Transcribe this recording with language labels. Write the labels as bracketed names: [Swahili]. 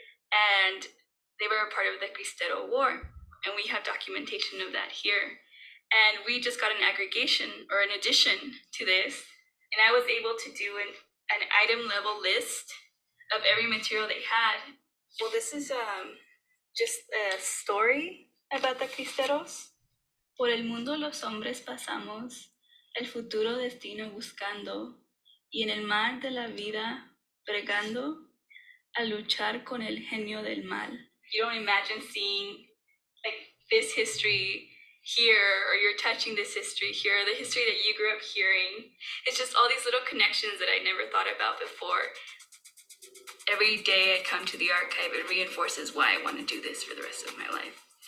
[English] And they were a part of the Cristero War. And we have documentation of that here. And we just got an aggregation or an addition to this. And I was able to do an item level list of every material they had. Well, this is just a story about the Cristeros. [Spanish] Por el mundo los hombres pasamos, el futuro destino buscando, y en el mar de la vida bregando, a luchar con el genio del mal. [English] You don't imagine seeing like this history here, or you're touching this history here, the history that you grew up hearing. It's just all these little connections that I never thought about before. Every day I come to the archive, it reinforces why I want to do this for the rest of my life.